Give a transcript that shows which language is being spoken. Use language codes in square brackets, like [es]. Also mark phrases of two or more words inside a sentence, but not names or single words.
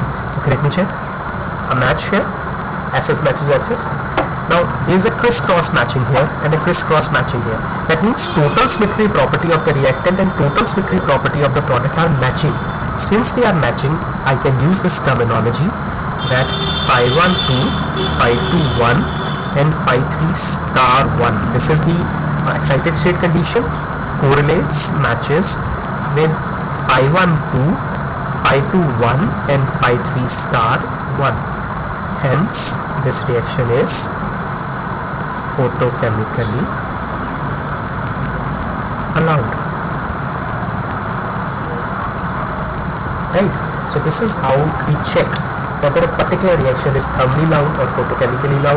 [en] Okay, let me check. A match here. SS matches SS. Now, there is a crisscross matching here and a crisscross matching here. That means total symmetry property of the reactant and total symmetry property of the product are matching. Since they are matching, I can use this terminology that phi1 2, phi2 1, and phi3 star 1. This is the excited state condition, correlates, matches with phi1 2, phi2 1, and phi3 star 1. Hence, this reaction is photochemically allowed. Right? So this is how we check whether a particular reaction is thermally allowed or photochemically allowed.